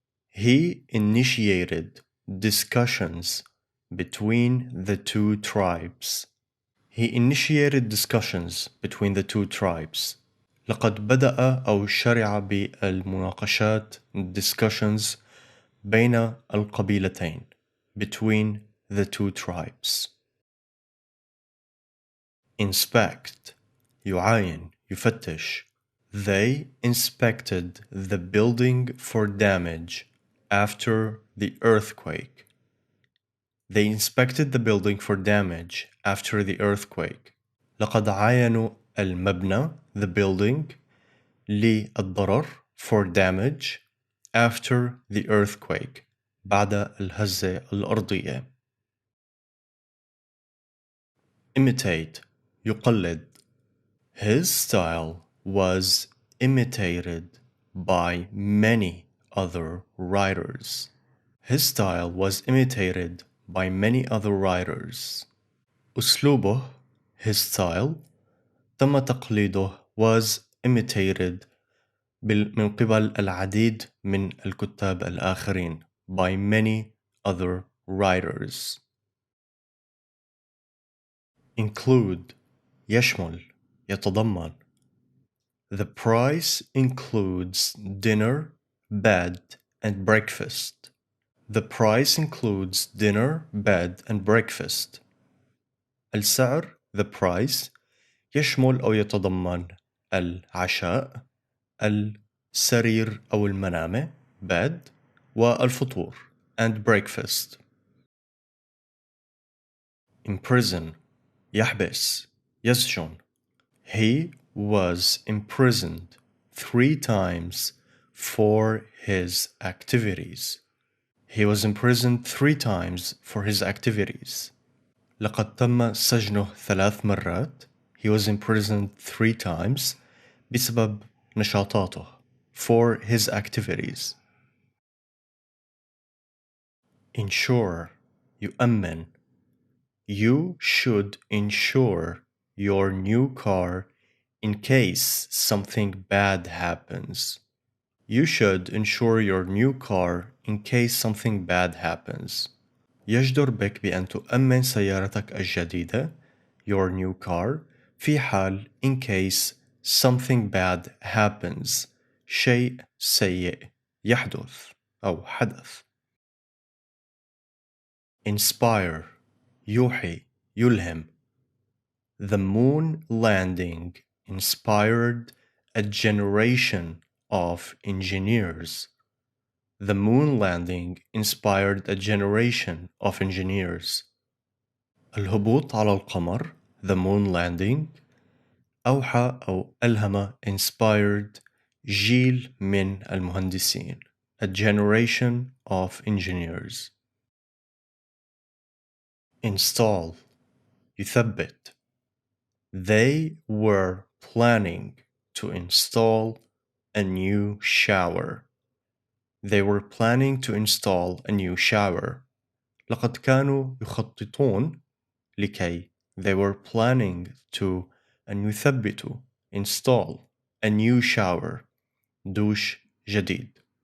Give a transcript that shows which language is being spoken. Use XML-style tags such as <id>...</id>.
<en>He initiated discussions between the two tribes. He initiated discussions between the two tribes.</en> <ar>لقد بدأ أو شرع بالمناقشات</ar> <en>discussions</en> <ar>بين القبيلتين</ar> <en>between the two tribes.</en> <ar>Inspect يعاين يفتش.</ar> <en>They inspected the building for damage after the earthquake. They inspected the building for damage after the earthquake.</en> <ar>لقد عاينوا المبنى</ar> <en>the building</en> <ar>للضرر</ar> <en>for damage after the earthquake</en> <ar>بعد الهزة الأرضية.</ar> <en>Imitate</en> <ar>يقلد.</ar> <en>His style was imitated by many other writers. His style was imitated by many other writers.</en> <ar>أسلوبه</ar> <en>his style</en> <ar>تم تقليده</ar> <en>was imitated</en> <ar>من قبل العديد من الكتاب الآخرين</ar> <en>by many other writers.</en> <ar>Include يشمل يتضمن.</ar> <en>The price includes dinner, bed, and breakfast. The price includes dinner, bed, and breakfast.</en> <ar>السعر</ar> <en>the price</en> <ar>يشمل أو يتضمن العشاء، السرير أو المنامة</ar> <en>bed،</en> <ar>والفطور</ar> <en>and breakfast.</en> <ar>Imprison يحبس يسجن.</ar> <en>He was imprisoned 3 times for his activities. He was imprisoned 3 times for his activities.</en> <ar>لقد تم سجنه 3 مرات.</ar> <en>He was imprisoned 3 times</en> <ar>بسبب نشاطاته</ar> <en>for his activities. Insure</en> <ar>يؤمن.</ar> <en>You should insure your new car in case something bad happens. You should insure your new car in case something bad happens.</en> <ar>يجدر بك بأن تؤمن سيارتك الجديدة</ar> <en>your new car</en> <ar>في حال</ar> <en>in case something bad happens</en> <ar>شيء سيء يحدث أو حدث. Inspire يوحي يلهم.</ar> <en>The moon landing inspired a generation of engineers. The moon landing inspired a generation of engineers.</en> <ar>الهبوط على القمر</ar> <en>the moon landing</en> <ar>أوحى أو ألهم</ar> <en>inspired</en> <ar>جيل من المهندسين</ar> <en>a generation of engineers. Install</en> <ar>يثبت.</ar> <en>They were planning to install a new shower. They were planning to install a new shower.</en> <ar>لقد كانوا يخططون لكي</ar> <en>they were planning to</en> <ar>أن يثبتوا</ar> <en>install a new shower</en> <ar>دوش جديد.</ar>